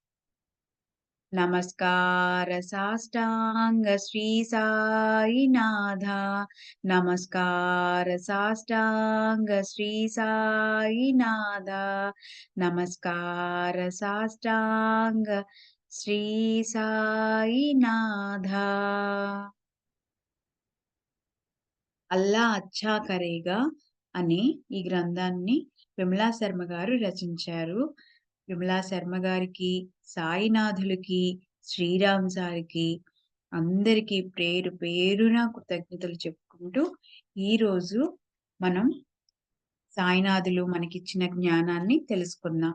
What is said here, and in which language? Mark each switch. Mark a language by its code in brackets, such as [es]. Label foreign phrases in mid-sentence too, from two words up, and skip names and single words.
[hi] नमस्कार साष्टांग श्री साईनाथ। नमस्कार साष्टांग श्री साईनाथ। नमस्कार साष्टांग श्री साईनाथ। [te] అల్లా అచ్చా కరేగా అనే ఈ గ్రంథాన్ని విమలా శర్మ గారు రచించారు. విమలా శర్మ గారికి, సాయినాథులకి, శ్రీరామ్ సార్‌కి అందరికీ పేరు పేరున కృతజ్ఞతలు చెప్పుకుంటూ, ఈరోజు మనం సాయినాథులు మనకిచ్చిన జ్ఞానాన్ని తెలుసుకుందాం.